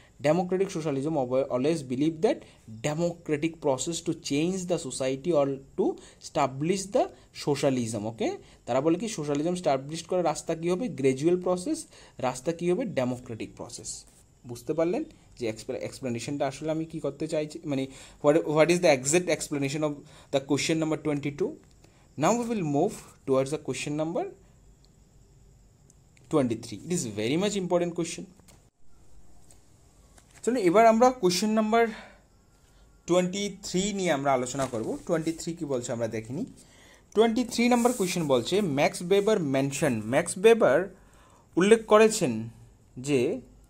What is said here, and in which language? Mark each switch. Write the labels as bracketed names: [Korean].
[English] Democratic socialism always believe that democratic process to change the society or to establish the socialism. [Bangla] ওকে, তারা বলে কি socialism establish করার রাস্তা কী হবে? গ্র্যাজুয়াল প্রসেস, রাস্তা কী হবে? Democratic process. বুঝতে পারলেন যে এক্সপ্লেনেশনটা আসলে আমি কী করতে চাইছি, মানে [English] What is the exact explanation of the question number 22। Now we will move towards the question number 23. It is very much important question. [Bangla] চলুন এবার আমরা কোয়েশ্চেন নাম্বার 23 নিয়ে আমরা আলোচনা করব। 23 কি বলছে আমরা দেখিনি। 23 নাম্বার কোয়েশ্চেন বলছে, ম্যাক্স ওয়েবার উল্লেখ করেছেন যে